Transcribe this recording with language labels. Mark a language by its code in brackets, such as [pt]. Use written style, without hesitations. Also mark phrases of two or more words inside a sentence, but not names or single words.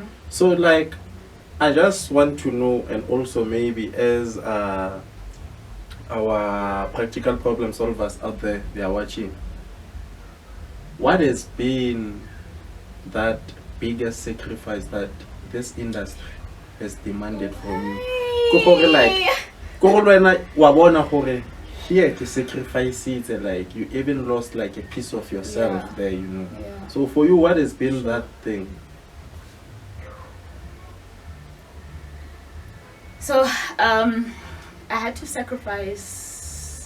[en] So, like, I just want to know, and also maybe as our practical problem solvers out there, they are watching. What has been that biggest sacrifice that this industry has demanded from you? [tn] Ko gore [en] like, [tn] ko gore wena wa bona gore [en] here to sacrifice it, and like you even lost like a piece of yourself Yeah. there, you know. Yeah. So for you, what has been that thing? So, I had to sacrifice.